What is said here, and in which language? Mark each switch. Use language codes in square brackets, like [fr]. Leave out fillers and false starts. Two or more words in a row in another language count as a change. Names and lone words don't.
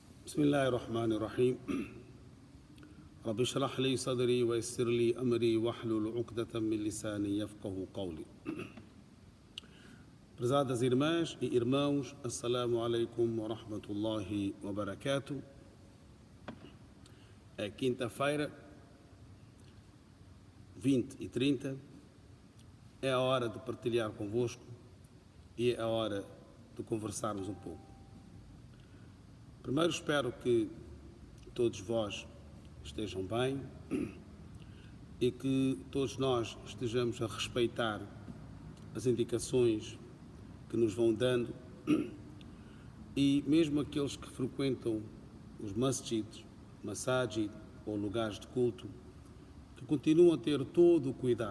[ar] بسم الله الرحمن الرحيم رب اشرح لي صدري ويسر لي أمري واحلل عقدة من لساني يفقه قولي. [pt] Prezadas irmãs e irmãos, [ar] السلام عليكم ورحمة الله وبركاته. [pt] É quinta-feira, 20h30, é a hora de partilhar convosco e é a hora de conversarmos um pouco. Primeiro espero que todos vós estejam bem e que todos nós estejamos a respeitar as indicações que nos vão dando e mesmo aqueles que frequentam os masjids, masajid ou lugares de culto, que continuam a ter todo o cuidado.